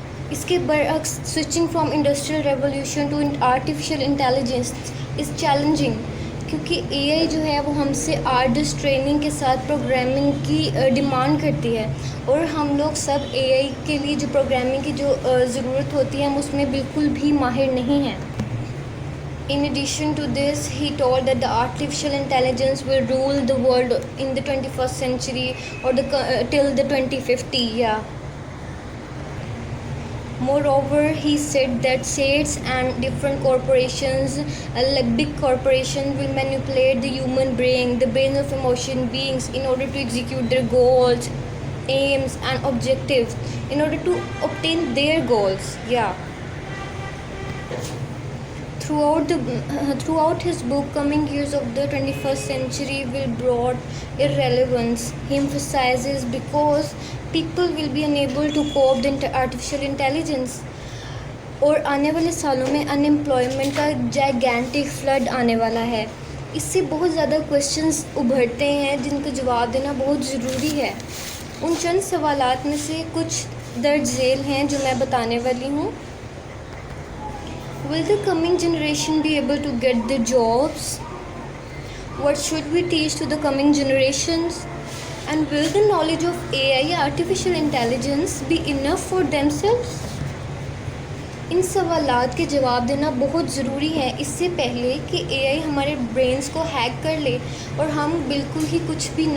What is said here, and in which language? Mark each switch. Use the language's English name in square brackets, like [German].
[Urdu] اس کے برعکس [English] switching from industrial revolution to artificial intelligence is challenging, [Urdu] کیونکہ AI جو ہے وہ ہم سے آرٹس ٹریننگ کے ساتھ پروگرامنگ کی ڈیمانڈ کرتی ہے، اور ہم لوگ سب AI کے لیے جو پروگرامنگ کی جو ضرورت ہوتی ہے ہم اس میں بالکل بھی ماہر نہیں ہیں۔ [English] In addition to this, he told that the artificial intelligence will rule the world in the 21st century or till the 2050. Moreover, he said that states and different corporations, like big corporations, will manipulate the human brain, the brains of emotion beings, in order to execute their goals, aims, and objectives, in order to obtain their goals. Throughout his book, coming years of the 21st century will brought irrelevance. He emphasizes because people will be unable to cope with artificial intelligence، [Urdu] اور آنے والے سالوں میں ان employment کا gigantic flood آنے والا ہے۔ اس سے بہت زیادہ کویشچنز ابھرتے ہیں جن کا جواب دینا بہت ضروری ہے۔ ان چند سوالات میں سے کچھ درج ذیل ہیں جو میں بتانے والی ہوں۔ [English] Will the coming generation be able to get the jobs? What should we teach to the coming generations? And will the knowledge of AI, artificial intelligence, be enough for themselves? [Urdu] ان سوالات کے جواب دینا بہت ضروری ہے، اس سے پہلے کہ AI ہمارے برینز کو ہیک کر لے اور ہم بالکل ہی کچھ